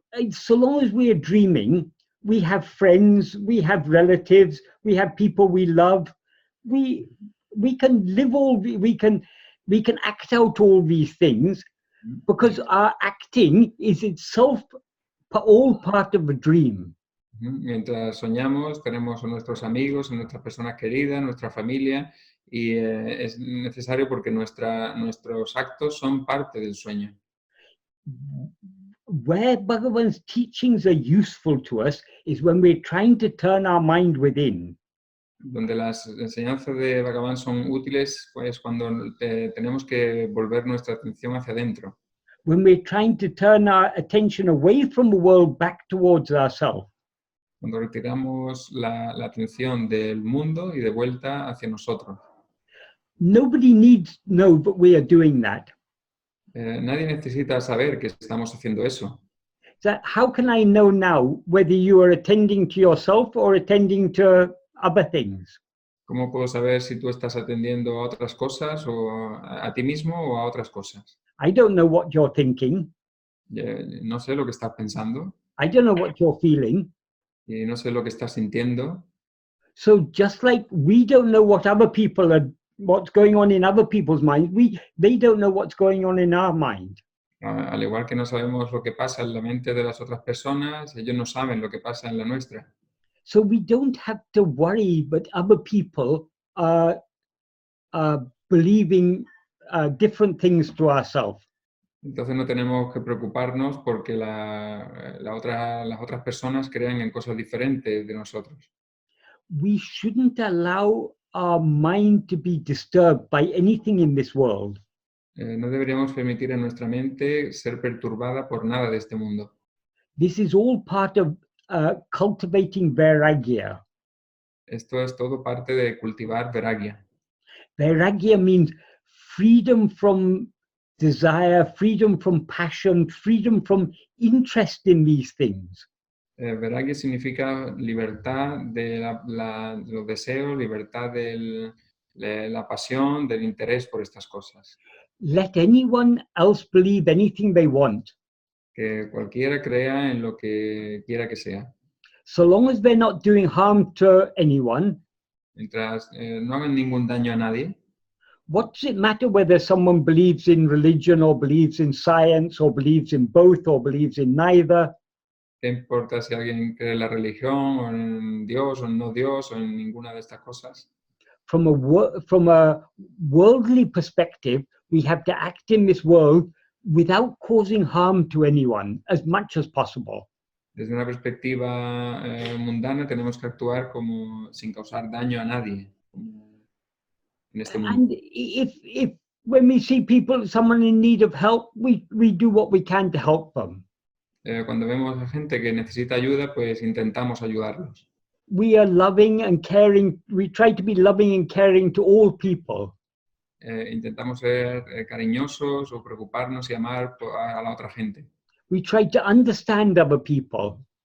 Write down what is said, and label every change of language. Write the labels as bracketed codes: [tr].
[en] So long as we are dreaming, we have friends, we have relatives, we have people we love. We can live we can act out all these things because our acting is itself all part of a dream. [es] Mientras soñamos, tenemos a nuestros amigos, a nuestras personas queridas, nuestra familia, y es necesario porque nuestros actos son parte del sueño. [en] Where Bhagavan's teachings are useful to us is when we're trying to turn our mind within. [es] Donde las enseñanzas de Bhagavan son útiles, pues cuando tenemos que volver nuestra atención hacia adentro. [en] When we're trying to turn our attention away from the world back towards ourselves. [es] Cuando retiramos la atención del mundo y de vuelta hacia nosotros. [en] Nobody needs to know that we are doing that. [es] Nadie necesita saber que estamos haciendo eso. [en] So how can I know now whether you are attending to yourself or attending to other things? [es] ¿Cómo puedo saber si tú estás atendiendo a otras cosas o a ti mismo o a otras cosas? [en] I don't know what you're thinking. [es] No sé lo que estás pensando [en] I don't know what you're feeling. [es] y no sé lo que estás sintiendo. [en] So just like we don't know what other people are, what's going on in other people's minds, they don't know what's going on in our mind. [es] Al igual que no sabemos lo que pasa en la mente de las otras personas, ellos no saben lo que pasa en la nuestra. [en] So we don't have to worry, but other people are believing different things to ourselves. [es] Entonces no tenemos que preocuparnos porque las otras personas crean en cosas diferentes de nosotros. [en] We shouldn't allow our mind to be disturbed by anything in this world. [es] No deberíamos permitir a nuestra mente ser perturbada por nada de este mundo. [en] This is all part of cultivating vairagya. [es] Esto es todo parte de cultivar vairagya. [en] Vairagya means freedom from desire, freedom from passion, freedom from interest in these things. [es] Vairagya significa libertad de los deseos, libertad de la pasión, del interés por estas cosas. [en] Let anyone else believe anything they want. [es] Que cualquiera crea en lo que quiera que sea. [en] So long as they're not doing harm to anyone, [es] Mientras no hagan ningún daño a nadie, [en] what does it matter whether someone believes in religion or believes in science or believes in both or believes in neither? [es] ¿qué importa si alguien cree en la religión o en Dios o en no Dios o en ninguna de estas cosas? [en] From a worldly perspective, we have to act in this world without causing harm to anyone as much as possible. [es] Desde una perspectiva mundana tenemos que actuar como sin causar daño a nadie en este mundo. [en] And if when we see people, someone in need of help, we do what we can to help them. [es] Cuando vemos a gente que necesita ayuda, pues intentamos ayudarlos. [en] We are loving and caring. We try to be loving and caring to all people. [es] Intentamos ser cariñosos o preocuparnos y amar a la otra gente. [en] We try to understand other people.